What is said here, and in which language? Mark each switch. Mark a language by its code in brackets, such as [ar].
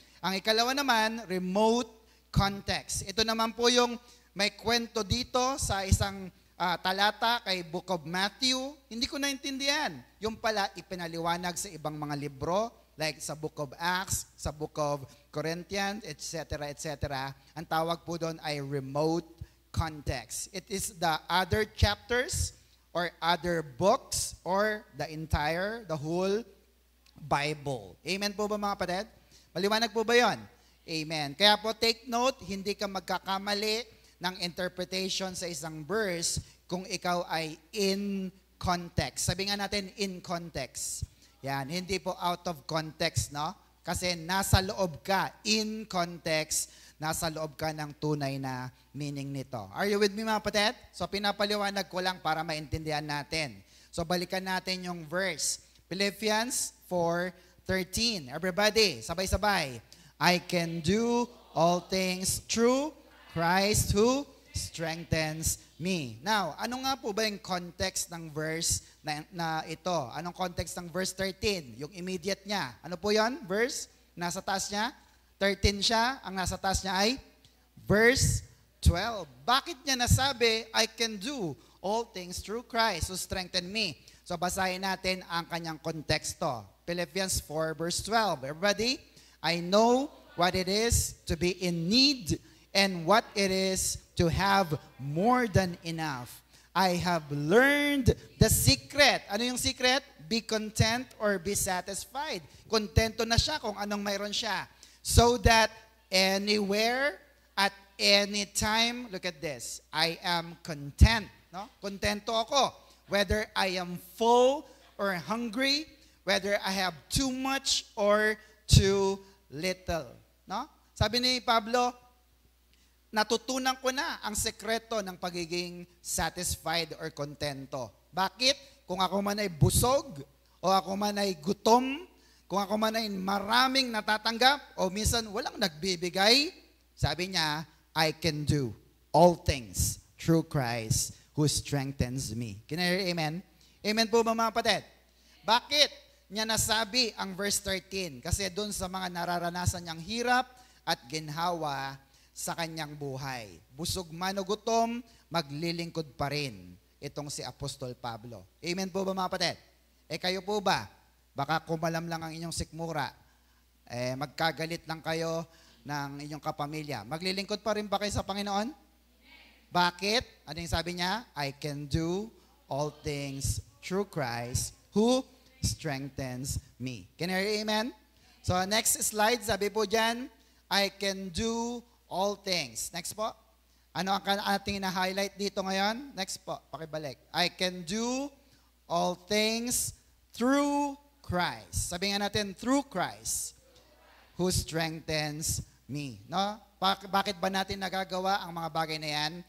[tl] Ang ikalawa naman, remote context. Ito naman po yung may kwento dito sa isang talata kay Book of Matthew. Hindi ko naintindihan. Yung pala ipinaliwanag sa ibang mga libro, like sa Book of Acts, sa Book of Corinthians, etc., etc. Ang tawag po doon ay remote context. [en] It is the other chapters or other books or the whole Bible. [tl] Amen po ba mga kapatid? Maliwanag po ba yon? Amen. Kaya po take note, hindi ka magkakamali ng interpretation sa isang verse kung ikaw ay in context. Sabi nga natin, in context. Yan, hindi po out of context, no? Kasi nasa loob ka, in context, nasa loob ka ng tunay na meaning nito. [en] Are you with me [tl] mga kapatid? So pinapaliwanag ko lang para maintindihan natin. So balikan natin yung verse. Philippians 4:13. Everybody, sabay-sabay. [en] I can do all things through Christ who strengthens me. [tl] Now, ano nga po ba yung context ng verse na ito? Anong context ng verse 13? Yung immediate niya. Ano po yon? Verse? Nasa taas niya? 13 siya. Ang nasa taas niya ay verse 12. Bakit niya nasabi, [en] I can do all things through Christ who strengthened me? [tl] So basahin natin ang kanyang konteksto. Philippians 4 verse 12. [en] Everybody, I know what it is to be in need and what it is to have more than enough. I have learned the secret. [tl] Ano yung [en] secret? Be content or be satisfied. [tl] Kontento na siya kung anong mayroon siya. [en] So that anywhere, at any time, look at this, I am content. No? [tl] Kontento ako. [en] Whether I am full or hungry, whether I have too much or too little. No? [tl] Sabi ni Pablo, natutunan ko na ang sekreto ng pagiging satisfied or kontento. Bakit? Kung ako man ay busog, o ako man ay gutom, kung ako man ay maraming natatanggap, o minsan walang nagbibigay, sabi niya, [en] I can do all things through Christ who strengthens me. Can I hear amen? [tl] Amen po ba mga kapatid? Bakit niya nasabi ang verse 13? Kasi doon sa mga nararanasan niyang hirap at ginhawa, sa kanyang buhay. Busog man o gutom, maglilingkod pa rin itong si Apostol Pablo. Amen po ba mga kapatid? Kayo po ba? Baka kumalam lang ang inyong sikmura. Magkagalit lang kayo ng inyong kapamilya. Maglilingkod pa rin ba kayo sa Panginoon? Bakit? Ano yung sabi niya? [en] I can do all things through Christ who strengthens me. Can you hear amen? So next slide, [tl] sabi po dyan, [en] I can do all things. Next po. [tl] Ano ang ating na-highlight dito ngayon? Next po, pakibalik. [en] I can do all things through Christ. [tl] Sabi nga natin, [en] through Christ who strengthens me. No? [tl] Bakit ba natin nagagawa ang mga bagay na yan?